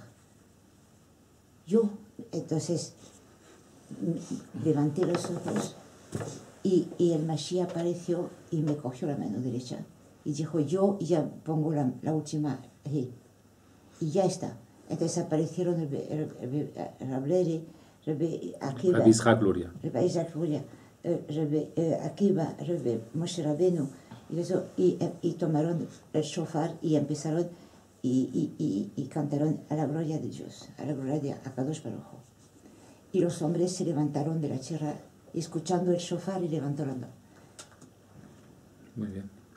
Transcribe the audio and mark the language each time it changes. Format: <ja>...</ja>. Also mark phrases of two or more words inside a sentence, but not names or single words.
<es>Yo, entonces, levanté los ojos y el Mashiach apareció y me cogió la mano derecha. Y dijo, yo ya pongo la última He. Y ya está. Entonces aparecieron Rabbi Akiva, Rabbi Ishak Luria. Rabbi Ishak Luria, Rabbi Akiva, Rabbi Moshe Rabbeinu, y tomaron el shofar y empezaron y cantaron a la gloria de Dios, a la gloria de</es> <he>Akadosh Baruj Hu.</he> <es>Y los hombres se levantaron de la tierra escuchando el shofar y levantó la mano. Muy bien.</es>